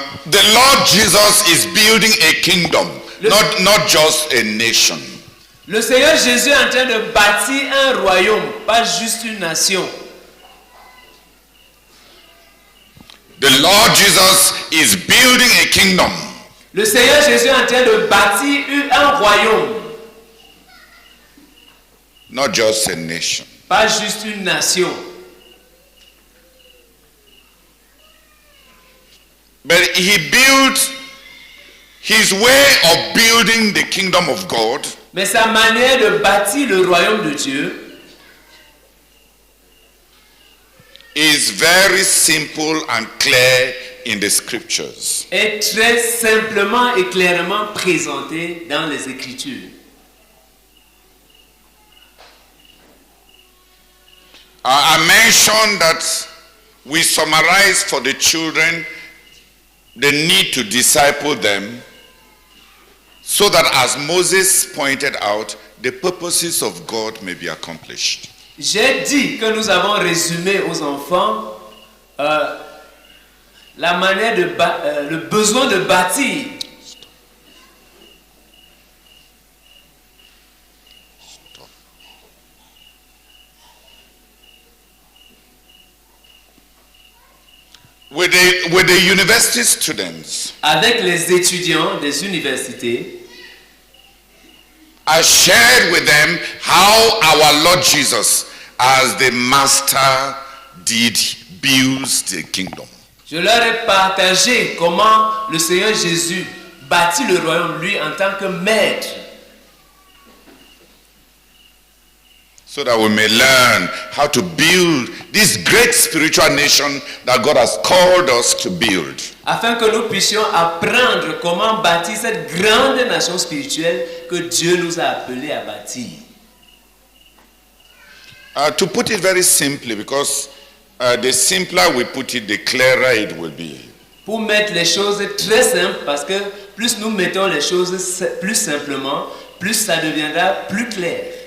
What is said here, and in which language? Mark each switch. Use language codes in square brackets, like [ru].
[en] The Lord Jesus is building a kingdom, not just a nation. [fr] Le Seigneur Jésus est en train de bâtir un royaume, pas juste une nation. [en] The Lord Jesus is building a kingdom. [fr] Le Seigneur Jésus est en train de bâtir un royaume, [en] Not just a nation. [fr] pas juste une nation. [en] But he built his way of building the kingdom of God [fr] Mais sa manière de bâtir le royaume de Dieu [en] is very simple and clear in the scriptures. [fr] est très simplement et clairement présentée dans les Écritures. [en] I mentioned that we summarize for the children the need to disciple them so that, as Moses pointed out, the purposes of God may be accomplished. [fr] J'ai dit que nous avons résumé aux enfants la manière le besoin de bâtir. [en] with the university students, [fr] avec les étudiants des universités, [en] I shared with them how our Lord Jesus, as the master, did build the kingdom. [fr] je leur ai partagé comment le Seigneur Jésus bâtit le royaume, lui, en tant que maître, [en] So that we may learn how to build this great spiritual nation that God has called us to build. [fr] afin que nous puissions apprendre comment bâtir cette grande nation spirituelle que Dieu nous a appelés à bâtir. [en] To put it very simply, because the simpler we put it, the clearer it will be. [fr] Pour mettre les choses très simples, parce que plus nous mettons les choses plus simplement, plus ça deviendra plus clair.